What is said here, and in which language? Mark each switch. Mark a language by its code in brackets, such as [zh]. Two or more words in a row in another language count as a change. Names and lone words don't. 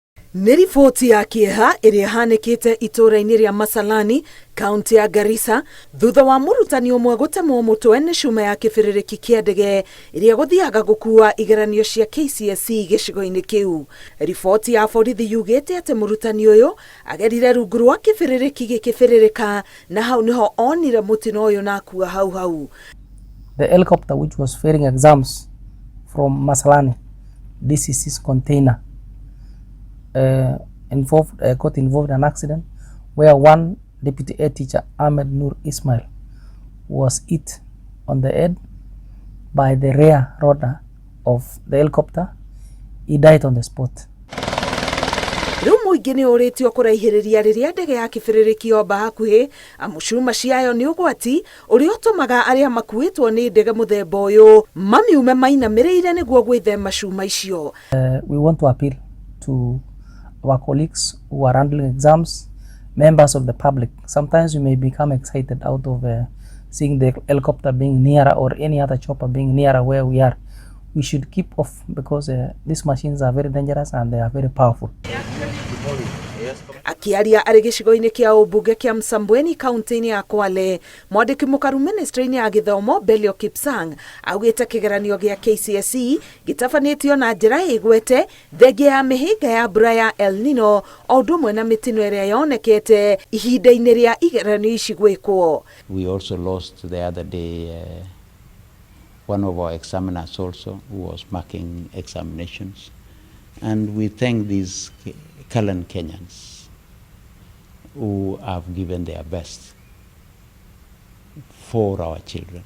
[ki] Nĩ riboti ya kĩeha ĩrĩa hanĩkĩte itũũra-inĩ rĩa Masalani, kaunti ya Garissa, thutha wa mũrutani ũmwe gũtemwo mũtwe nĩ cuma ya kĩbĩrĩrĩki kĩa ndege ĩrĩa gũthiaga gũkua igeranio cia KCSE gĩcigo-inĩ kĩu. Riboti ya borithi yugĩte atĩ mũrutani ũyũ agerire rungu rwa kĩbĩrĩrĩki gĩkĩbĩrĩrĩka na hau nĩho onire mũtino ũyũ na akua hau. [en] The helicopter which was ferrying exams from Masalani, DCC's container, got involved in an accident where one deputy air teacher, Ahmed Nur Ismail, was hit on the head by the rear rotor of the helicopter. He died on the spot. [ki] Rĩu mũingĩ nĩ ũrĩtio kũraihĩrĩria rĩrĩa ndege ya kĩbĩrĩrĩki yomba hakuhĩ, amu cuma ciayo nĩ ũgwati ũrĩa ũtũmaga arĩa makuĩtwo nĩ ndege mũthemba ũyũ mamiume mainamĩrĩire nĩguo gwĩthema cuma icio. [en] We want to appeal to our colleagues who are handling exams, members of the public. Sometimes we may become excited out of seeing the helicopter being nearer or any other chopper being nearer where we are. We should keep off because these machines are very dangerous and they are very powerful. [ki] Akiaria arĩ gĩcigo-inĩ kĩa ũmbunge kĩa Msambweni kaunti-inĩ ya Kwale, mwandĩki mũkaru ministry-inĩ ya gĩthomo Belio Kipsang augĩte kĩgeranio gĩa KCSE gĩtabanĩtio na njĩra ĩgwete thengia ya mĩhĩnga ya mbura ya El Nino o ũndũ ũmwe na mĩtino ĩrĩa yonekete ihinda-inĩ rĩa igeranio ici gwĩkwo. [en] We also lost the other day one of our examiners also who was marking examinations, and we thank these Kalan Kenyans who have given their best for our children.